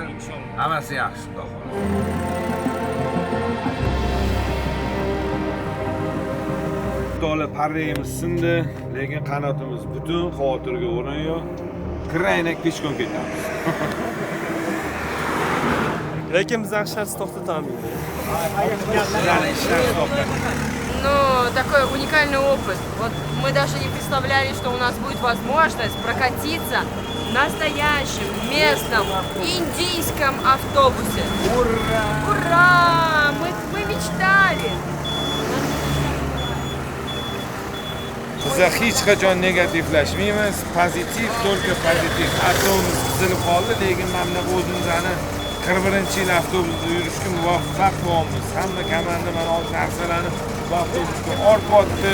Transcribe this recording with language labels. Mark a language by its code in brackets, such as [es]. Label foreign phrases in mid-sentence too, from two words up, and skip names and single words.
[uz] Hammasi yaxshi xudo xohlasa. To'la parrayimiz sindi, lekin qanotimiz butun, xavotirga o'rin yo'q. Kiraynak peshkom ketamiz. Lekin biz shart to'xtatamiz. [ru] Ну, такой уникальный опыт. Вот мы даже не представляли, что у нас будет возможность прокатиться в настоящем местном индийском автобусе. Ура! Ура! Мы мечтали! [uz] Biz hech qachon negativlashmaymiz, pozitiv, только pozitiv. Avtobus buzilib qoldi, lekin mana bunaqa o'zimizni 41-yil avtobusda yurishga muvaffaq bo'lamiz. Hamma komanda mana hozir narsalarni bu avtobusga orqotdi.